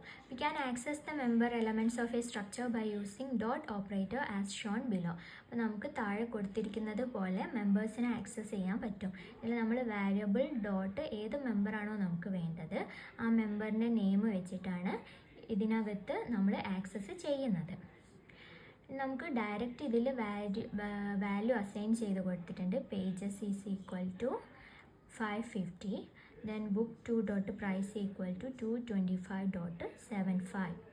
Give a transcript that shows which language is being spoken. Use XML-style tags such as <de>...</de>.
<en>We can access the member elements of a structure by using dot operator as shown below.</en> <ml>അപ്പോൾ നമുക്ക് താഴെ കൊടുത്തിരിക്കുന്നത് പോലെ മെമ്പേഴ്സിനെ access ചെയ്യാൻ പറ്റും. ഇതിൽ നമ്മൾ വാരിയബിൾ ഡോട്ട് ഏത് മെമ്പറാണോ നമുക്ക് വേണ്ടത് ആ മെമ്പറിൻ്റെ നെയിം വെച്ചിട്ടാണ് ഇതിനകത്ത് നമ്മൾ ആക്സസ് ചെയ്യുന്നത്. നമുക്ക് ഡയറക്റ്റ് ഇതിൽ വാല്യൂ അസൈൻ ചെയ്ത് കൊടുത്തിട്ടുണ്ട്.</ml> <en>Pages is equal to 550, then book 2 dot price equal to 225.75.</en>